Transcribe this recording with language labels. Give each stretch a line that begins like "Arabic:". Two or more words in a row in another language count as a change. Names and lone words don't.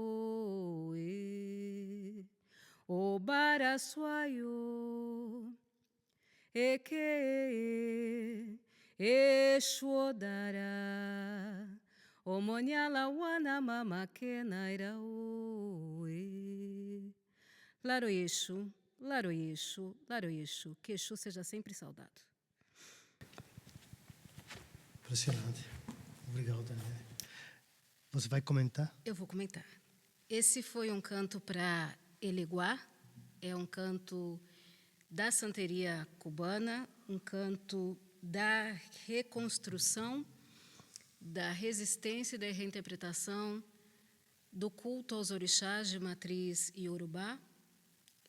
Yoruba: oe o bara suayo eke Exodara omoniala wana mama ke naira oe Laroyexu, Laroyexu, Laroyexu,
Portuguese: que Exu seja sempre saudado. Impressionante. Obrigado, Daniele. Você vai comentar? Eu vou comentar. Esse foi um canto para Eleguá, é um canto da santeria cubana, um canto da reconstrução, da resistência e da reinterpretação do culto aos orixás de matriz iorubá.